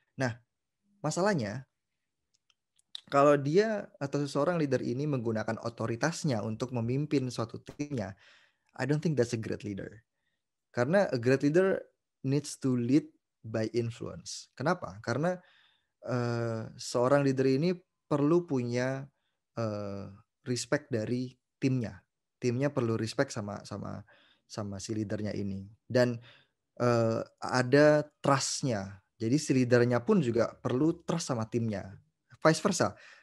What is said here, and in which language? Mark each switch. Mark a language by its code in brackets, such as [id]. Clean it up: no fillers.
[id] Nah, masalahnya kalau dia atau seseorang leader ini menggunakan otoritasnya untuk memimpin suatu timnya, [en] I don't think that's a great leader. Karena a great leader needs to lead by influence. [id] Kenapa? Karena seorang leader ini perlu punya respect dari timnya. Timnya perlu respect sama si leadernya ini. Dan ada trust-nya. Jadi si leadernya pun juga perlu trust sama timnya. Vice versa.